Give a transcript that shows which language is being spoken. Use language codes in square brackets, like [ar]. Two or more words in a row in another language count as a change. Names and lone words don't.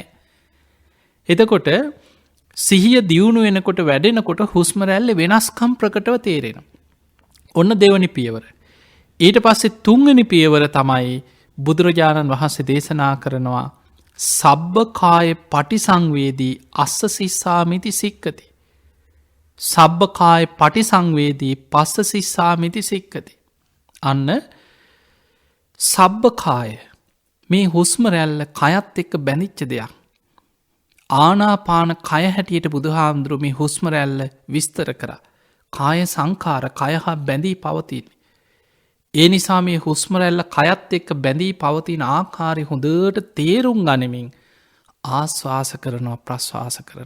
[si] එතකොට සිහිය දියුණු වෙනකොට වැඩෙනකොට හුස්ම රැල්ලේ වෙනස්කම් ප්‍රකටව තේරෙනවා. ඔන්න දෙවනි පියවර. ඊට පස්සේ තුන්වෙනි පියවර තමයි බුදුරජාණන් වහන්සේ දේශනා කරනවා [pi] සබ්බකාය පටිසංවේදී අස්ස සිස්සාමිති සික්කති. සබ්බකාය පටිසංවේදී පස්ස සිස්සාමිති සික්කති. [si] අන්න සබ්බකාය මේ හුස්ම රැල්ල කයත් එක්ක බැඳිච්ච දෙයක්. ආනාපාන කය හැටියට බුදුහාමුදුරු මේ හුස්ම රැල්ල විස්තර කර. [pi] කාය සංකාර [si] කය හා බැඳී පවතින්. ඒ නිසා මේ හුස්ම රැල්ල කයත් එක්ක බැඳී පවතින ආකාරය හොඳට තේරුම් ගනිමින් ආශ්වාස කරනවා ප්‍රශ්වාස කරන.